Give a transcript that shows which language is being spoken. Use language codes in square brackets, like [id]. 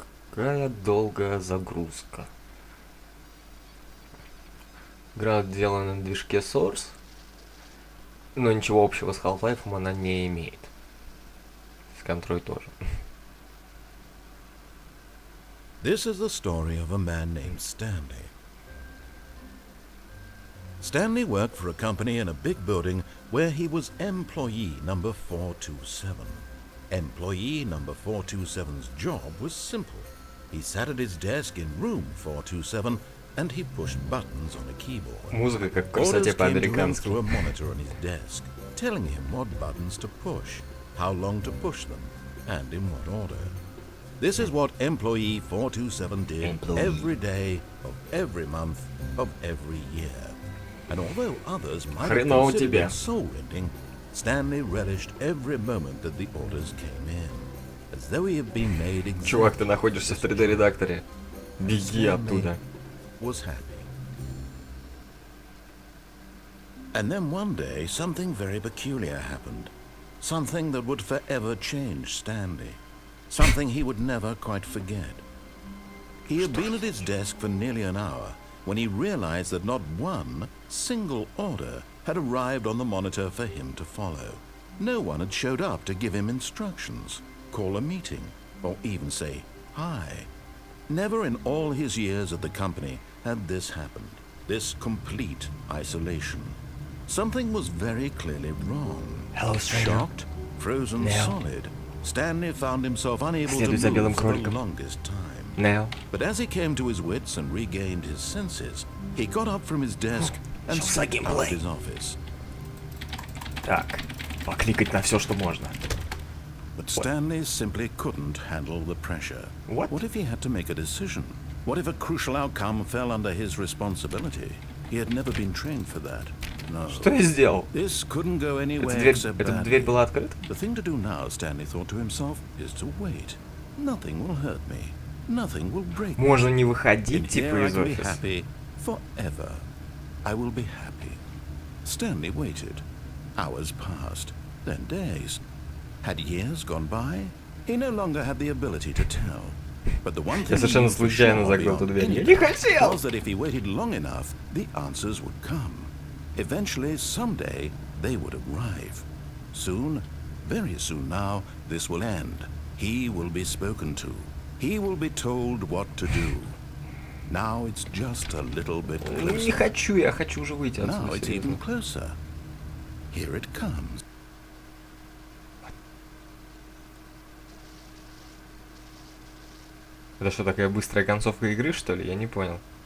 [ru] Какая долгая загрузка. Игра сделана на движке Source, но ничего общего с Half-Life она не имеет. С контроль тоже. [en] This is the story of a man named Stanley. Stanley worked for a company in a big building where he was employee number 427. Employee number 427's job was simple. He sat at his desk in room 427 and he pushed buttons on a keyboard. [ru] Музыка как в красоте по-американски. [en] Through a monitor on his desk, telling him what buttons to push, how long to push them, and in what order. This is what employee 427 did every day of every month of every year. And although others might have considered it soul-rending, Stanley relished every moment that the orders came in, as though he had been made exactly. [ru] Чувак, ты находишься в 3D-редакторе. Беги оттуда. [en] Was happy. And then one day, something very peculiar happened. Something that would forever change Stanley. Something he would never quite forget. He had been at his desk for nearly an hour when he realized that not one single order had arrived on the monitor for him to follow. No one had showed up to give him instructions, call a meeting, or even say hi. Never in all his years at the company had this happened, this complete isolation. Something was very clearly wrong. Hello, stranger. Shocked, frozen solid, Stanley found himself unable to move for the longest time. Now. But as he came to his wits and regained his senses, he got up from his desk and stepped out of his office. [ru] Так, покликать на все, что можно. [en] But Stanley simply couldn't handle the pressure. What if he had to make a decision? What if a crucial outcome fell under his responsibility? He had never been trained for that. No. [ru] Что я сделал? [en] This couldn't go anywhere except [ru] Эта дверь была открыта? [en] The thing to do now, Stanley thought to himself, is to wait. Nothing will hurt me. Nothing will break me. [ru] Можно не выходить, типа, из [en] I will be [ru] офиса. [en] happy forever. I will be happy. Stanley waited. Hours passed, then days. Had years gone by? He no longer had the ability to tell. But the one thing he knew for sure beyond anything was that if he waited long enough, the answers would come. Eventually, someday, they would arrive. Soon, very soon now, this will end. He will be spoken to. He will be told what to do. Now it's just a little bit closer. [ru] Не хочу, я хочу уже выйти отсюда. [en] Now it's even closer. Here it comes. [ru] Это что, такая быстрая концовка игры, что ли? Я не понял.